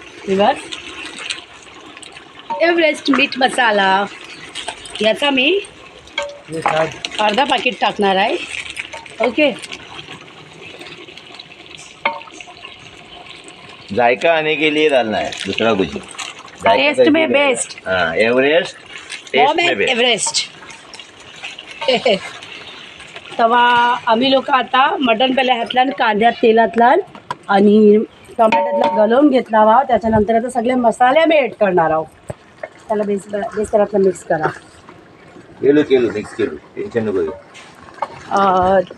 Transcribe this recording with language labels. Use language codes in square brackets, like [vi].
[mr] Everest मीठ मसाला याचा मी अर्धा पाकिट टाकणार आहे. ओके. [hi] जायका आने के लिए डालना है दूसरा कुछ. टेस्ट में बेस्ट. हाँ एवरेस्ट टेस्ट में बेस्ट. एव्हरेस्ट. [mr] तेव्हा आम्ही लोक आता मटण पहिल्या हातल्यान कांद्यात तेलातला आणि टोमॅटोतला घालून घेतला वा. त्याच्यानंतर आता सगळे मसाले आम्ही ॲड करणार आहोत. त्याला बेसरातला मिक्स करा. केलो केलो मिक्स केलो टेन्शन नको घेऊ.